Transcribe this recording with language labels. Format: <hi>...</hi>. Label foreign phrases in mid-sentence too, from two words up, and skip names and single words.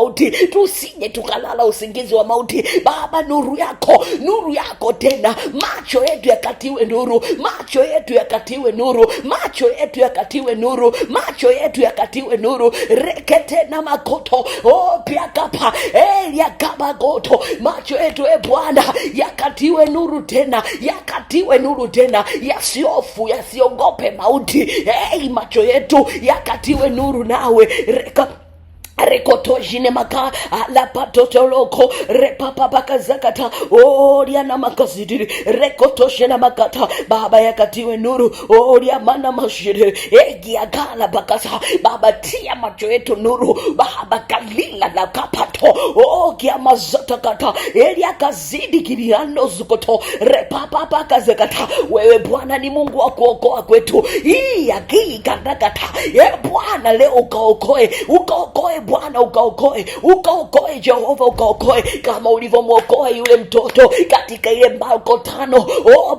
<sw>wa mauti Baba, nuru yako tena, macho yetu yakatiwe nuru rekete na makoto pia kapa ya kaba goto. Macho yetu Bwana yakatiwe nuru tena, yasiofu, yasiogope mauti. Macho yetu yakatiwe nuru nawe rekotojine maka ala patotoloko repapa bakazakata oria na makazidiri rekotoshena makata Baba, yakatiwe nuru oria mana mashire egiagala bakasa Baba, tia macho yetu nuru Baba, kalila na kapato ogia mazata kata eria kazidi kiriando zukoto repapa bakazakata. Wewe Bwana ni Mungu wa kuokoa kwetu, yakikata Bwana, leo ukaokoe Bwana, ukaokoe Jehova, ukaokoe kama ulivyomwokoa yule mtoto katika ile Marko 5.</sw>